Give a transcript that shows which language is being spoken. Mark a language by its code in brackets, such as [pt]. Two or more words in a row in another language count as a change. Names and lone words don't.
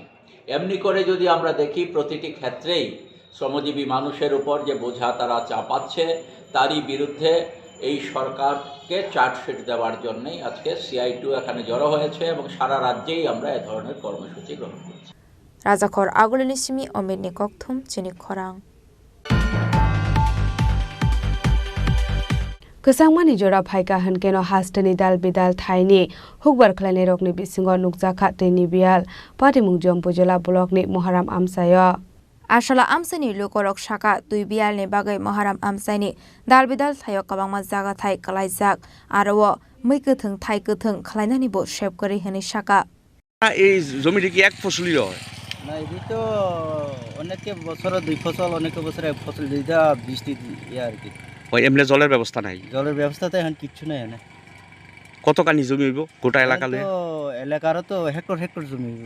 [bn] এমনি করে যদি আমরা দেখি প্রতিটি ক্ষেত্রেই শ্রমজীবী মানুষের উপর যে বোঝা তারা চাপাচ্ছে, তারই বিরুদ্ধে এই সরকারকে চার্জশিট দেওয়ার জন্যই আজকে CI2 এখানে জড়ো হয়েছে এবং সারা রাজ্যেই আমরা এ ধরনের কর্মসূচি গ্রহণ করছি। [trp] রাজাখর আগুলিনি সিমি অমিতনি ককথুম চিনি খরাং Kesangmani jora phaika hankeno hastani dal bidal thaini hukbar khlani rokni bisingo nukjakha teni bial patimung jompujela blockni Moharam Amsayo Ashala amsani lokorok shaka tui bial ni bagai Moharam Amsaini dal bidal thayo kabangma jaga thai kalaijak aro muikuthung thai kuthung khlainani bo shep kori hani shaka [bn] এই জমিটি কি এক ফসলি হয় না এটি তো অনেকে বছর 2 ফসল অনেকে বছর এক ফসল যেটা বৃষ্টি ইয়া আর কি ওই এমনি জলের ব্যবস্থা নাই জলের ব্যবস্থা তো এখন কিচ্ছু নাই এখানে কতখানি জমি হইব গোটা এলাকা লয়ে तो এলাকারও তো হেক্টর জমি হইব